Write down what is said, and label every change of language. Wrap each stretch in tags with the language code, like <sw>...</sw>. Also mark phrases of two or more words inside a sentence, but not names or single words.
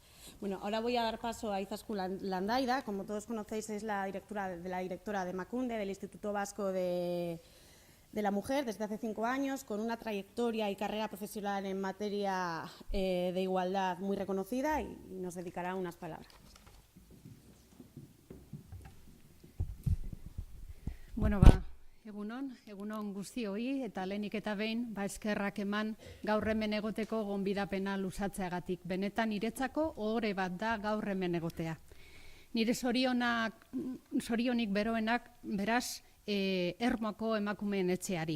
<es>Bueno, ahora voy a dar paso a Izaskun Landaida. Como todos conocéis, es la directora de Emakunde, del Instituto Vasco de la Mujer, desde hace 5 años, con una trayectoria y carrera profesional en materia de igualdad muy reconocida, y nos dedicará unas palabras.</es> <eu>Bueno, egunon guztioi, eta lehenik eta behin, eskerrak eman gaur hemen egoteko gonbidapena luzatzeagatik. Benetan niretzako ohore bat da gaur hemen egotea. Nire zorionik beroenak, beraz, Ermuako emakumeen etxeari.</eu>